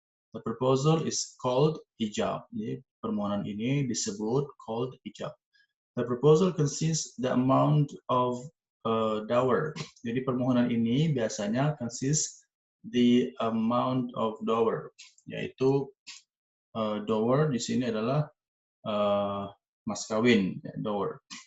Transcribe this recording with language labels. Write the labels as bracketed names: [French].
[English] The proposal is called ijab. [Indonesian] Jadi permohonan ini disebut called ijab. [English] The proposal consists the amount of dower. [Indonesian] Jadi permohonan ini biasanya [English] consists the amount of dower, [Indonesian] yaitu dower di sini adalah mas kawin, ya, dower.